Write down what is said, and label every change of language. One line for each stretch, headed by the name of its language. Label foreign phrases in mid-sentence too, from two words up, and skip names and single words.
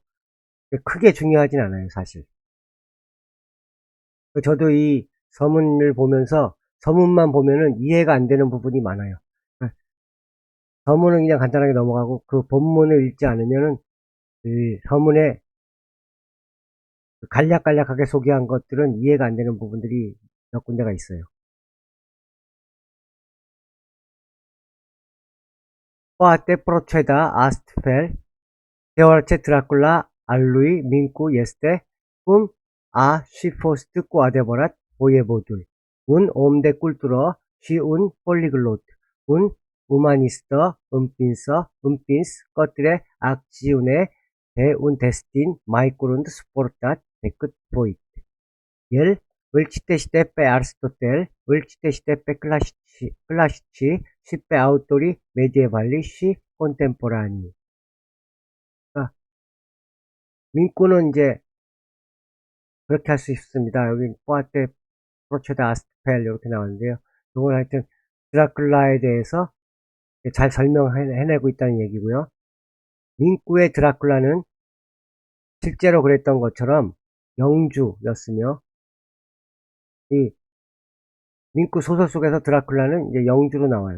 Korean: 크게 중요하진 않아요, 사실. 저도 이 서문을 보면서 서문만 보면은 이해가 안 되는 부분이 많아요. 서문은 그냥 간단하게 넘어가고 그 본문을 읽지 않으면은 이 서문에 간략간략하게 소개한 것들은 이해가 안 되는 부분들이 몇 군데가 있어요.
Romanian: Poate proceda astfel, deoarece Dracula al lui Mincu este, cum a și fost cu adevărat voievodul, un om de cultură și un poliglot, un umanistă împins către acțiune pe un destin mai curând suportat decât voit. El îl citește pe Aristotel, îl citește pe clasici și pe autorii medievali și contemporanii.
Korean: 민구는 이제 그렇게 할 수 있습니다. 여기
Romanian: Poate proceda astfel
Korean: 이렇게 나왔는데요. 이건 하여튼 드라큘라에 대해서 잘 설명해내고 있다는 얘기고요. 민구의 드라큘라는 실제로 그랬던 것처럼 영주였으며, 이 민구 소설 속에서 드라큘라는 이제 영주로 나와요.